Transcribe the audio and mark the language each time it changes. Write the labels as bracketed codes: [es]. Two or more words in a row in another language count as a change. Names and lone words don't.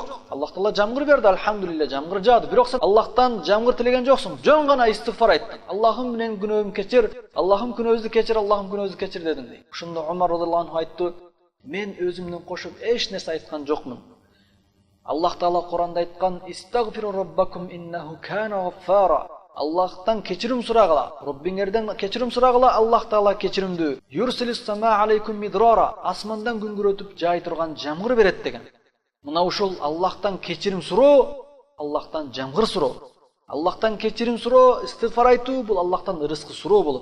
[ky] Аллах Таала жамгыр берди, алхамдулилля, жамгыр жаады. Бирок сен Аллахтан жамгыр тилеген жоксуң. Жөн гана истигфар айттың. Аллахым менен күнөөмдү кечир, Аллахым күнөөбүздү кечир, Аллахым күнөөбүздү кечир" дедиң дейт. Ошондо Умар [ar] رضي الله عنه [ky] айтты: "Мен өзүмдөн кошуп эч нерсе айткан жокмун. Аллах Таала Куранда айткан: [ar] "استغفروا ربكم إنه كان غفارا". [ky] Аллахтан кечирим сурагыла, Роббиңерден кечирим сурагыла, Аллах Таала кечиримдүү. [ar] "يرسل السماء عليكم مدرارا", [ky] асмандан күңгүрөтүп жай турган жамгыр берет деген. Мына ушул Аллахтан кечирим суроо, Аллахтан жамгыр суроо. Аллахтан кечирим суроо, истигфар айтуу бул Аллахтан рызкы суроо болот.